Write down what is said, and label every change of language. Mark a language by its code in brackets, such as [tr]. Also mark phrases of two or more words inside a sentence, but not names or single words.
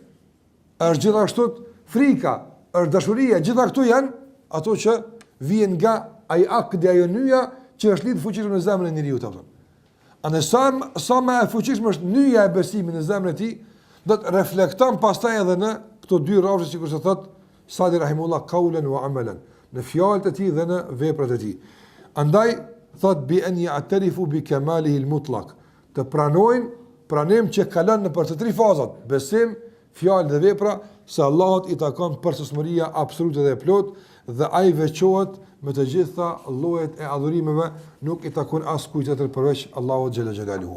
[sq] Është gjithashtu frika, është dashuria, gjitha këto janë ato që vijnë nga ai akdi ajo nyja që është lidhur fuqishëm në zemrën e njeriu apo. Andaj sa më e fuqishme është nyja e besimit në zemrën e tij, do të reflekton pastaj edhe në këto dy rrafshe sikur se thot Sa'di rahimullah [ar] قولا وعملا, [sq] në fjalët e tij dhe në veprat e tij. Andaj thot [ar] بأن يعترف بكماله المطلق, [sq] të pranojnë pranim që kalon në për të tri fazat, besim, fjalë dhe vepra, se Allahut i takon përsosmëria absolute dhe e plot dhe ai veçohet me të gjitha llojet e adhurimeve, nuk i takon askujt tjetër përveç Allahut [ar] جل جلاله.